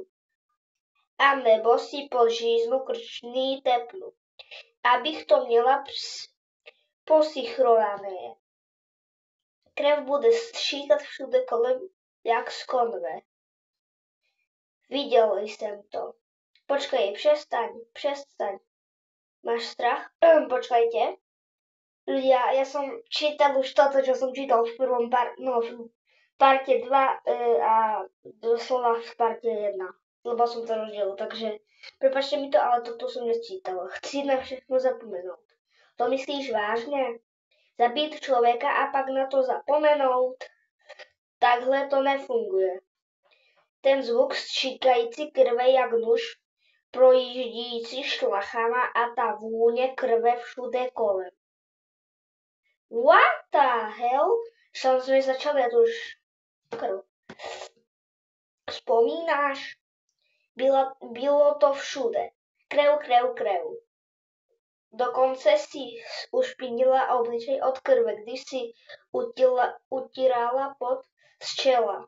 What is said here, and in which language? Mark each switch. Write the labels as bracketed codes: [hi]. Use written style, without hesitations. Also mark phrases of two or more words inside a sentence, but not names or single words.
[cs] A nebo si poříznu krčný tepnu, abych to měla posichrované. Krev bude stříkat všude kolem jak z konve. Viděl jsem to. Počkej, přestaň. Máš strach? [sk] Počkajte. Ľudia, ja som čítal už toto, čo som čítal v prvom v parte 2 a doslova v parte 1. Lebo som to rozdielil, takže prepáčte mi to, ale toto som nesčítal. [cs] Chci na všechno zapomenout. To myslíš vážne? Zabít člověka a pak na to zapomenout? Takhle to nefunguje. Ten zvuk stříkající krve jak nůž projíždící šlachama a ta vůně krve všude kolem. [en] What the hell? [cs] Samozřejmě začal já to už krv. Vzpomínáš? Bylo to všude. Krev. Dokonce si ušpinila obličej od krve, když si utírala pot z čela.